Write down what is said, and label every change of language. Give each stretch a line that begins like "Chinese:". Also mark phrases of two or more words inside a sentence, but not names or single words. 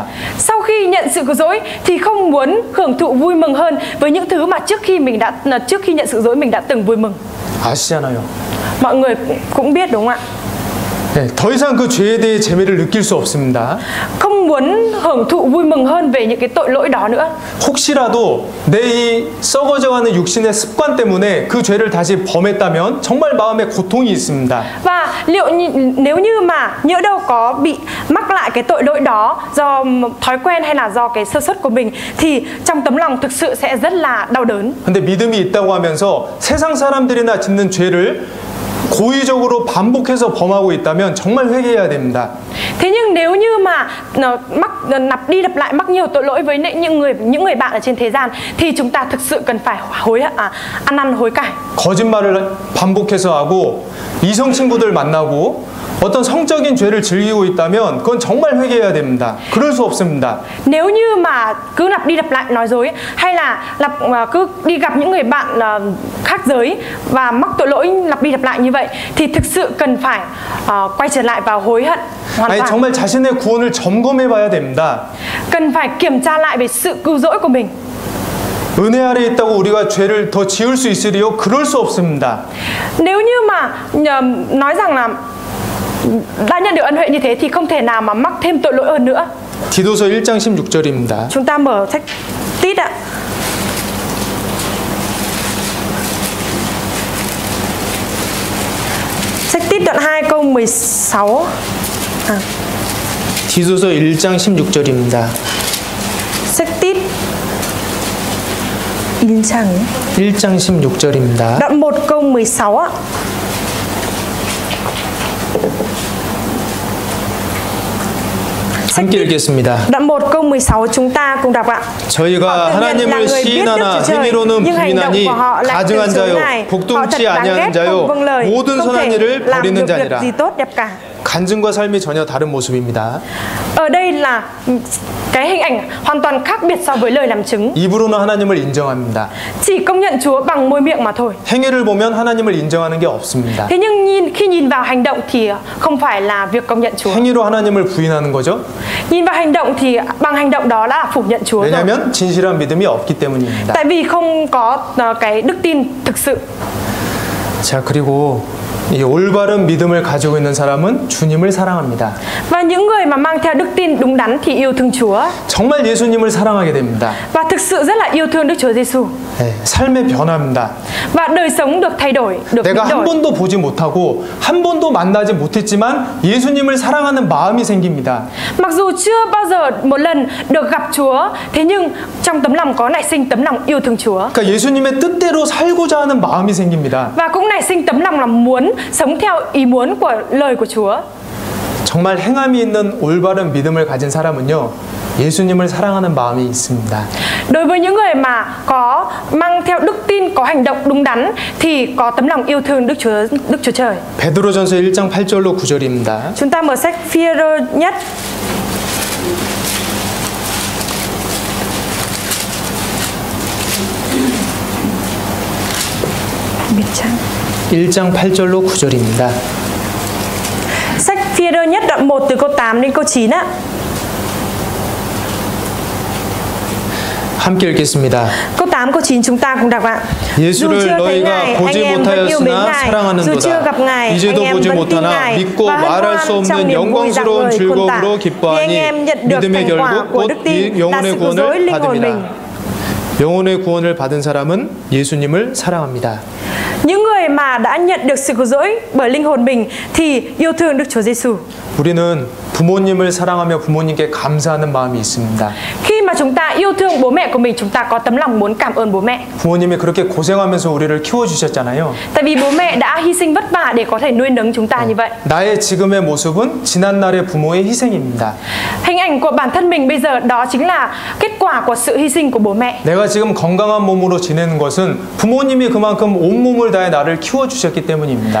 Vietnamese: Sau khi nhận sự cứu rỗi thì không muốn hưởng thụ vui mừng hơn với những thứ mà trước khi nhận sự cứu rỗi mình đã từng vui mừng.
Korean: 아시잖아요.
Vietnamese: Mọi người cũng biết đúng không ạ?
Korean: 네, 더 이상 그 죄에 대해 재미를 느낄 수 없습니다.
Vietnamese: Không muốn hưởng thụ vui mừng hơn về những cái tội lỗi đó nữa.
Korean: 혹시라도 내 이 썩어져가는 육신의 습관 때문에 그 죄를 다시 범했다면 정말 마음에 고통이 있습니다.
Vietnamese: Và nếu như mà nhỡ đâu có bị mắc lại cái tội lỗi đó do thói quen hay là do cái sơ suất của mình thì trong tấm lòng thực sự sẽ rất là đau đớn.
Korean: 근데 믿음이 있다고 하면서 세상 사람들이나 짓는 죄를 고의적으로 반복해서 범하고 있다면 정말 회개해야 됩니다.
Vietnamese: Thế nhưng nếu như mà lặp đi lặp lại mắc nhiều tội lỗi với những người bạn ở trên thế gian thì chúng ta thực sự cần phải ăn năn hối cải.
Korean: 거짓말을 반복해서 하고 이성 친구들 만나고 어떤 성적인 죄를 즐기고 있다면 그건 정말 회개해야 됩니다. 그럴 수 없습니다.
Vietnamese: Nếu như mà cứ lặp đi lặp lại nói dối hay là cứ đi gặp những người bạn khác giới và mắc tội lỗi lặp đi lặp lại như vậy thì thực sự cần phải quay trở lại và hối hận hoàn
Korean: 아니
Vietnamese: toàn.
Korean: 정말 자신의 구원을 점검해봐야 됩니다.
Vietnamese: Cần phải kiểm tra lại về sự cứu rỗi của mình.
Korean: 은혜 아래 있다고 우리가 죄를 더 지을 수 있으리요? 그럴 수 없습니다.
Vietnamese: Nếu như mà nói rằng là đã nhận được ân huệ như thế thì không thể nào mà mắc thêm tội lỗi hơn nữa.
Korean: 디도서 1장 16절입니다.
Vietnamese: Chúng ta mở sách Tít ạ. Sách Tít đoạn 2 câu 16.
Korean: 디도서 1장 16절입니다.
Vietnamese: Sách Tít
Korean: 1장 16절입니다.
Vietnamese: đoạn 1 câu 16 ạ.
Korean: 함께 읽겠습니다.
Vietnamese: Đoạn 1 câu 16 chúng ta cùng đọc ạ.
Korean: 저희가 하나님을 시인하나 행위로는 부인하니 가증한 자요 복동치 아니하는 자요 모든 선한 일을 버리는 자니라. 간증과 삶이 전혀 다른 모습입니다.
Vietnamese: Ở đây là cái hình ảnh hoàn toàn khác biệt so với lời làm chứng.
Korean: 입으로는 하나님을 인정합니다.
Vietnamese: Chỉ công nhận Chúa bằng môi miệng mà thôi.
Korean: 행위를 보면 하나님을 인정하는 게 없습니다.
Vietnamese: Thế nhưng khi nhìn vào hành động thì không phải là việc công nhận Chúa.
Korean: 행위로 하나님을 부인하는 거죠.
Vietnamese: Nhìn vào hành động thì bằng hành động đó là phủ nhận Chúa rồi.
Korean: 왜냐하면 진실한 믿음이 없기 때문입니다.
Vietnamese: Tại vì không có cái đức tin thực sự.
Korean: 자, 그리고 이 올바른 믿음을 가지고 있는 사람은 주님을 사랑합니다.
Vietnamese: Và những người mà mang theo đức tin đúng đắn thì yêu thương Chúa.
Korean: 정말 예수님을 사랑하게 됩니다.
Vietnamese: Và thực sự rất là yêu thương Đức Chúa Giêsu.
Korean: 네, 삶의 변화입니다.
Vietnamese: Và đời sống được thay đổi, được
Korean: 내가
Vietnamese: biến
Korean: 한
Vietnamese: đổi.
Korean: 번도 보지 못하고 한 번도 만나지 못했지만 예수님을 사랑하는 마음이 생깁니다.
Vietnamese: Mặc dù chưa bao giờ một lần được gặp Chúa, thế nhưng trong tấm lòng có nảy sinh tấm lòng yêu thương Chúa.
Korean: 그러니까 예수님의 뜻대로 살고자 하는 마음이 생깁니다.
Vietnamese: Và cũng nảy sinh tấm lòng là muốn sống theo ý muốn của lời của Chúa.
Korean: 정말 행함이 있는 올바른 믿음을 가진 사람은요, 예수님을 사랑하는 마음이 있습니다.
Vietnamese: Đối với những người mà có mang theo đức tin, có hành động đúng đắn thì có tấm lòng yêu thương Đức Chúa Trời.
Korean: 베드로전서 1장 8절로 9절입니다.
Vietnamese: Chúng ta mở sách Phi-e-rơ nhất
Korean: 1장 8절로 9절입니다.
Vietnamese: Sách Phi-e-rơ nhất đoạn 1 từ câu 8 đến câu 9 á.
Korean: 함께 읽겠습니다.
Vietnamese: Câu 8 câu 9 chúng ta cùng đọc ạ. Dù
Korean: 예수를
Vietnamese: chưa thấy
Korean: 너희가
Vietnamese: Ngài, anh
Korean: 보지
Vietnamese: em vẫn yêu mến
Korean: 못하였으나
Vietnamese: Ngài. Dù chưa gặp
Korean: 사랑하는도다.
Vietnamese: Ngài, anh
Korean: 이제도
Vietnamese: em
Korean: 보지
Vietnamese: vẫn tin
Korean: 못하나
Vietnamese: Ngài
Korean: 믿고
Vietnamese: và hân
Korean: 말할 수
Vietnamese: hoan trong
Korean: 없는
Vietnamese: niềm vui rạng
Korean: 영광스러운
Vietnamese: ngời khôn tả.
Korean: 즐거움으로
Vietnamese: Vì anh
Korean: 기뻐하니
Vietnamese: em nhận được
Korean: 믿음의
Vietnamese: thành quả
Korean: 결국
Vietnamese: của
Korean: 곧
Vietnamese: đức tin là
Korean: 영혼의
Vietnamese: sự cứu rỗi
Korean: 구원을
Vietnamese: linh hồn mình.
Korean: 받음이라. 영혼의 구원을 받은 사람은 예수님을 사랑합니다.
Vietnamese: Những người mà đã nhận được sự cứu rỗi bởi linh hồn mình thì yêu thương Đức Chúa Giêsu.
Korean: 우리는 부모님을 사랑하며 부모님께 감사하는 마음이 있습니다.
Vietnamese: Khi mà chúng ta yêu thương bố mẹ của mình, chúng ta có tấm lòng muốn cảm ơn bố mẹ.
Korean: 부모님이 그렇게 고생하면서 우리를 키워주셨잖아요.
Vietnamese: Tại vì bố mẹ đã hy sinh vất vả để có thể nuôi nấng chúng ta như vậy.
Korean: 나의 지금의 모습은 지난날의 부모의 희생입니다.
Vietnamese: Hình ảnh của bản thân mình bây giờ đó chính là kết quả của sự hy sinh của bố mẹ.
Korean: 내가 지금 건강한 몸으로 지내는 것은 부모님이 그만큼 온몸을 다해 나를 키워주셨기 때문입니다.